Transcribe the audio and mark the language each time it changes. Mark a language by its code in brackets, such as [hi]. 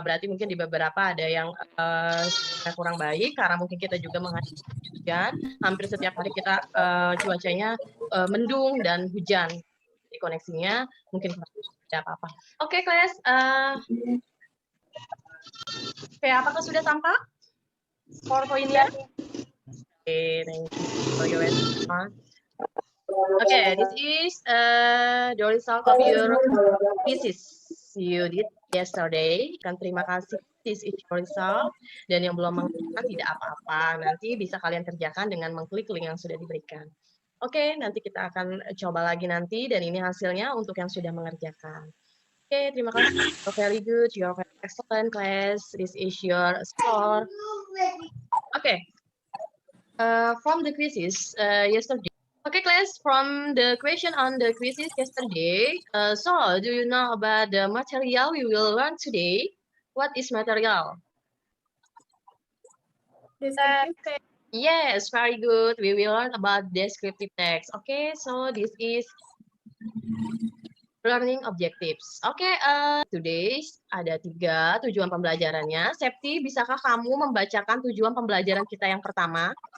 [id] Berarti mungkin di beberapa ada yang kurang baik, karena mungkin kita juga menghadapi hujan. Hampir setiap hari kita cuacanya mendung dan hujan. Di koneksinya mungkin tidak apa-apa. Class. Apakah sudah tampak PowerPoint-nya? [en] Thank you for your response. This is the result of your thesis you did yesterday. [id] Terima kasih, [en] this is your result. [id] Dan yang belum mengerjakan tidak apa-apa. Nanti bisa kalian kerjakan dengan mengklik link yang sudah diberikan. Nanti kita akan coba lagi nanti, dan ini hasilnya untuk yang sudah mengerjakan. Terima kasih. [en] You're very good, you're very excellent, class. This is your score. From the quizzes yesterday. Class, from the question on the quizzes yesterday, so do you know about the material we will learn today? What is material? Descriptive text. Yes, very good. We will learn about descriptive text. So this is learning objectives. [id] Today ada 3 tujuan pembelajarannya. Septi, bisakah kamu membacakan tujuan pembelajaran kita yang pertama?